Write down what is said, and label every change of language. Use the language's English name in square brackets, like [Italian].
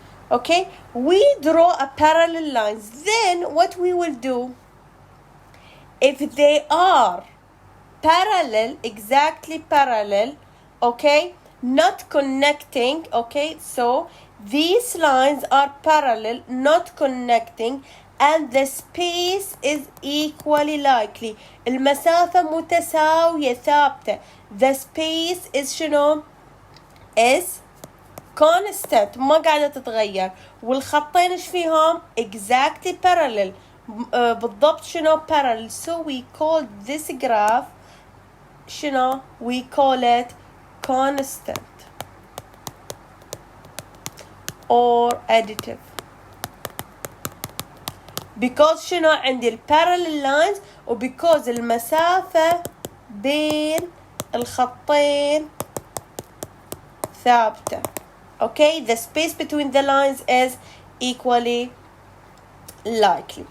[English] Okay, we draw a parallel lines. Then what we will do, if they are parallel, exactly parallel, okay, not connecting, okay, so these lines are parallel, not connecting, and the space is equally likely. [Arabic] المسافة متساوية ثابتة. [English] The space is شنو؟ is constant، [Arabic] ما قاعدة تتغير. والخطين ايش فيهم؟ [English] exactly parallel، [Arabic] بالضبط شنو parallel. [English] So we call this graph شنو؟ we call it constant or additive. [Arabic] because شنو عندي البارallel lines وبيكوز المسافة بين الخطين ثابتة. [English] Okay, the space between the lines is equally likely.